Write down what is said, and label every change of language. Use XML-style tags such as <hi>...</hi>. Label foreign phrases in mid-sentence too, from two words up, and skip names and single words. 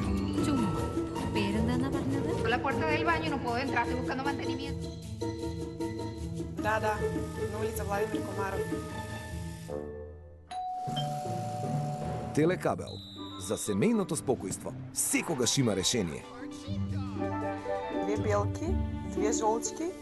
<ml>ചുമ്മാ. പേരെന്താന്നാ പറഞ്ഞത്?</ml> <es>La puerta del baño no puedo entrar, estoy buscando mantenimiento.</es> <mk>Да, на улица Владимир Комаров. Телекабел. За семејното спокојство секогаш има решение. 2 белки, 2 жолчки.</mk>